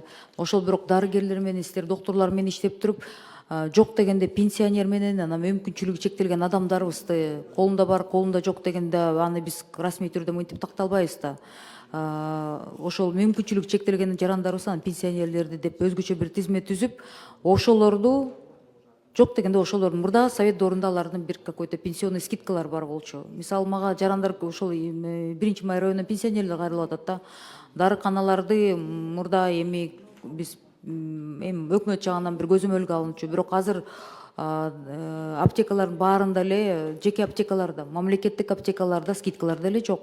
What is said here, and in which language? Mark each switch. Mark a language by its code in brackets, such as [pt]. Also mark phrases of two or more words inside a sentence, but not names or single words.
[ky] Ошол бирок дарыгерлер менен сиздер доктурлар менен иштеп туруп, жок дегенде пенсионер менен анан мүмкүнчүлүгү чектелген адамдарыбызды колунда бар, колунда жок дегенде аны биз расмий түрдө мынтип такталбайбыз да. Ошол мүмкүнчүлүгү чектелген жарандарыбыз, анан пенсионерлерди деп өзгөчө бир тизме түзүп, ошолорду жок дегенде ошолордун мурда совет доорунда алардын бир [ru] какой-то пенсионный [ky] скидкалар бар болчу. Мисалы мага жарандар ошол 1-Май районунан пенсионерлер кайрылып атат да. Дарыканаларды мурда эми биз эми өкмөт жагынан бир көзөмөлгө алынчу, бирок азыр аптекалардын баарында эле, жеке аптекаларда, мамлекеттик аптекаларда скидкалар деле жок.